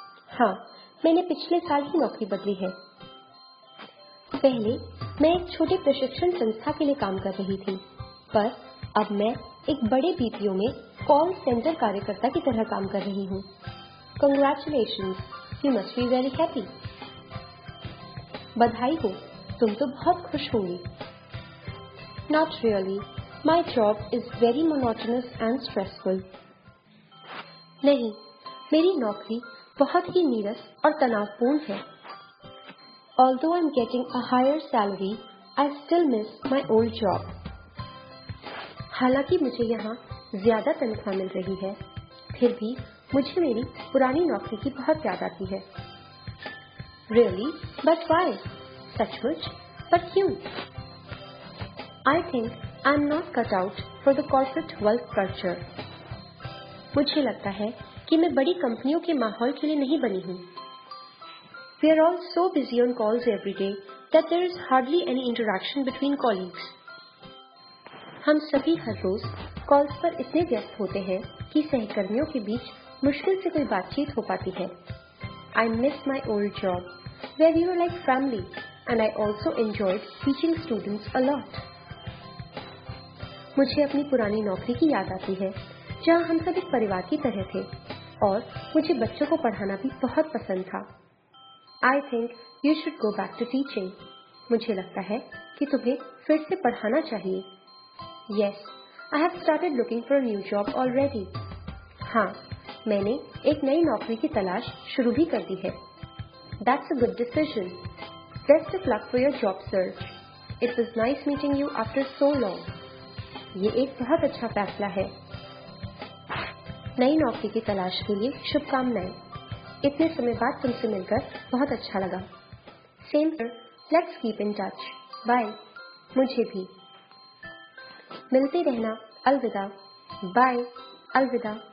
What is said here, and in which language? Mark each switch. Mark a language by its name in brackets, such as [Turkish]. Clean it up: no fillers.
[Hindi] हाँ, मैंने पिछले साल ही नौकरी बदली है। पहले मैं एक छोटे प्रशिक्षण संस्था के लिए काम कर रही थी, पर अब मैं एक बड़े बीपीओ में कॉल सेंटर कार्यकर्ता की तरह काम कर रही हूँ। [English] Congratulations, you must be very happy. [Hindi] बधाई हो, तुम तो बहुत खुश होंगी। [English] Not really. My job is very monotonous and stressful. [Hindi] नहीं, मेरी नौकरी बहुत ही नीरस और तनावपूर्ण है। [English] Although I'm getting a higher salary, I still miss my old job. [Hindi] हालांकि मुझे यहाँ ज्यादा तनख्वाह मिल रही है, फिर भी मुझे मेरी पुरानी नौकरी की बहुत याद आती है। [English] Really? But why? [Hindi] सचमुच? पर क्यों? [English] I think I'm not cut out for the corporate work culture. [Hindi] मुझे लगता है कि मैं बड़ी कंपनियों के माहौल के लिए नहीं बनी हूँ। [English] We are all so busy on calls every day that there is hardly any interaction between colleagues. [Hindi] हम सभी हर रोज कॉल्स पर इतने व्यस्त होते हैं कि सहकर्मियों के बीच मुश्किल से कोई बातचीत हो पाती है। [English] I miss my old job, where we were like family, and I also enjoyed teaching students a lot. [Hindi] मुझे अपनी पुरानी नौकरी की याद आती है, जहाँ हम सब एक परिवार की तरह थे, और मुझे बच्चों को पढ़ाना भी बहुत पसंद था। [English] I think you should go back to teaching. [Hindi] मुझे लगता है कि तुम्हें फिर से पढ़ाना चाहिए। [English] Yes, I have started looking for a new job already. [Hindi] हाँ, मैंने एक नई नौकरी की तलाश शुरू भी कर दी है। [English] That's a good decision. Best of luck for your job search. It was nice meeting you after so long. [Hindi] ये एक बहुत अच्छा फैसला है। नई नौकरी की तलाश के लिए शुभकामनाएं। इतने समय बाद तुमसे मिलकर बहुत अच्छा लगा। [English] Same here. Let's keep in touch. Bye. [Hindi] मुझे भी। मिलते रहना। अलविदा। बाय। अलविदा।